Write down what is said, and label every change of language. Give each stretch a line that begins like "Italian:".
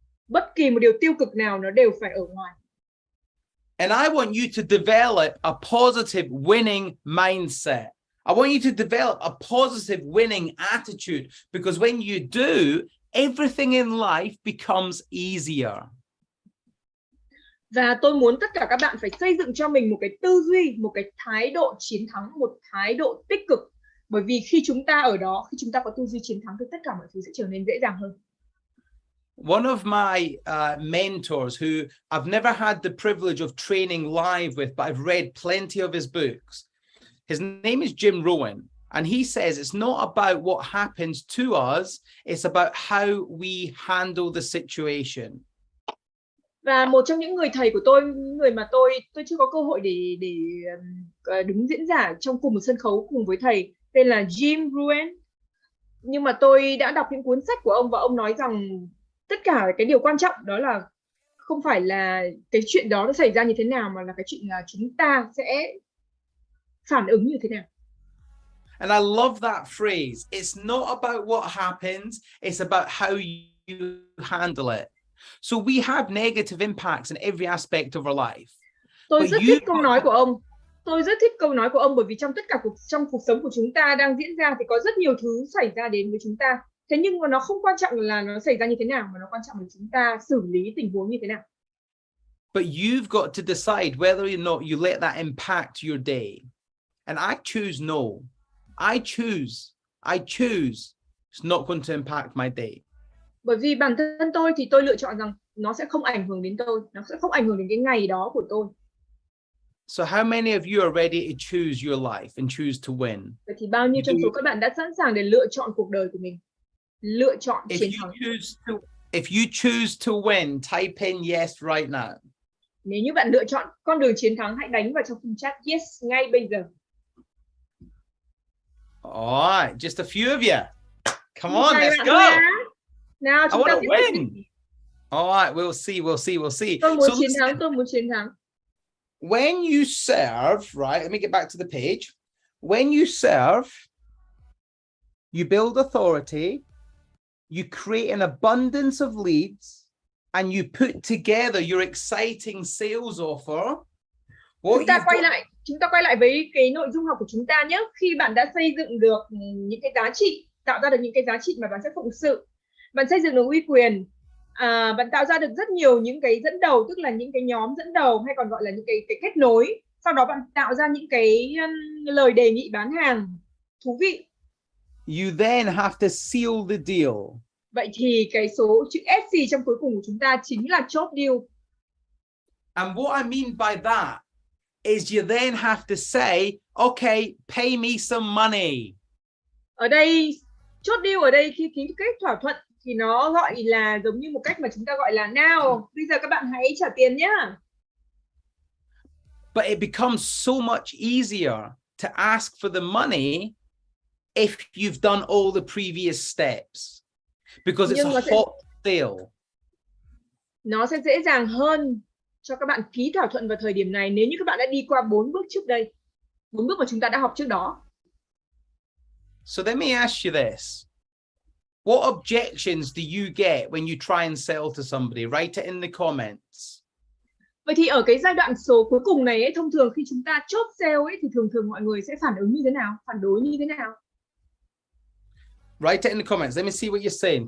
Vietnamese: Bất kỳ một điều tiêu cực nào nó đều phải ở ngoài.
English: And I want you to develop a positive winning mindset. I want you to develop a positive winning attitude, because when you do, everything in life becomes easier.
Vietnamese: Và tôi muốn tất cả các bạn phải xây dựng cho mình một cái tư duy, một cái thái độ chiến thắng, một thái độ tích cực. Bởi vì khi chúng ta ở đó, khi chúng ta có tư duy chiến thắng thì tất cả mọi thứ sẽ trở nên dễ dàng hơn.
English: One of my mentors, who I've never had the privilege of training live with, but I've read plenty of his books. His name is Jim Rohn. And he says it's not about what happens to us, it's about how we handle the situation.
Vietnamese: Và một trong những người thầy của tôi, những người mà tôi chưa có cơ hội để đứng diễn giả trong cùng một sân khấu cùng với thầy, tên là Jim Rohn. Nhưng mà tôi đã đọc những cuốn sách của ông và ông nói rằng tất cả cái điều quan trọng đó là không phải là cái chuyện đó nó xảy ra như thế nào, mà là cái chuyện là chúng ta sẽ phản ứng như thế nào.
English: And I love that phrase. It's not about what happens, it's about how you handle it. So we have negative impacts in every aspect of our life.
Vietnamese: Tôi rất thích câu nói của ông. Tôi rất thích câu nói của ông bởi vì trong tất cả trong cuộc sống của chúng ta đang diễn ra thì có rất nhiều thứ xảy ra đến với chúng ta. Thế nhưng mà nó không quan trọng là nó xảy ra như thế nào, mà nó quan trọng là chúng ta xử lý tình huống như thế nào.
English: But you've got to decide whether or not you let that impact your day. And I choose no. I choose it's not going to impact my day.
Vietnamese: Bởi vì bản thân tôi thì tôi lựa chọn rằng nó sẽ không ảnh hưởng đến tôi, nó sẽ không ảnh hưởng đến cái ngày đó của tôi.
English: So how many of you are ready to choose your life and choose to win?
Vietnamese: Vậy thì bao nhiêu trong số các bạn đã sẵn sàng để lựa chọn cuộc đời của mình, lựa chọn chiến thắng?
English: If you choose to win, type in yes right now.
Vietnamese: Nếu như bạn lựa chọn con đường chiến thắng, hãy đánh vào trong khung chat yes ngay bây giờ.
English: All right, just a few of you. Come on, let's go.
Vietnamese: Nào, chúng ta
English: win. All right, we'll see.
Vietnamese: Tôi muốn chiến thắng.
English: When you serve, right? Let me get back to the page. When you serve, you build authority, you create an abundance of leads, and you put together your exciting sales offer.
Vietnamese: Chúng ta quay lại với cái nội dung học của chúng ta nhé. Khi bạn đã xây dựng được những cái giá trị, tạo ra được những cái giá trị mà bạn sẽ phụng sự, bạn xây dựng được uy quyền, bạn tạo ra được rất nhiều những cái dẫn đầu, tức là những cái nhóm dẫn đầu hay còn gọi là những cái kết nối. Sau đó bạn tạo ra những cái lời đề nghị bán hàng thú vị.
English: You then have to seal the deal.
Vietnamese: Vậy thì cái số chữ SC trong cuối cùng của chúng ta chính là chốt deal.
English: And what I mean by that is you then have to say, okay, pay me some money.
Vietnamese: Ở đây, chốt deal ở đây khi ký kết thỏa thuận thì nó gọi là giống như một cách mà chúng ta gọi là nào, bây giờ các bạn hãy trả tiền nhé.
English: But it becomes so much easier to ask for the money if you've done all the previous steps. Because it's a hot sale.
Vietnamese: Nó sẽ dễ dàng hơn cho các bạn ký thỏa thuận vào thời điểm này nếu như các bạn đã đi qua 4 bước trước đây. 4 bước mà chúng ta đã học trước đó.
English: So let me ask you this. What objections do you get when you try and sell to somebody? Write it in the comments.
Vietnamese: Vậy thì ở cái giai đoạn số cuối cùng này ấy, thông thường khi chúng ta chốt sale ấy thì thường mọi người sẽ phản ứng như thế nào? Phản đối như thế nào?
English: Write it in the comments. Let me see what you're saying.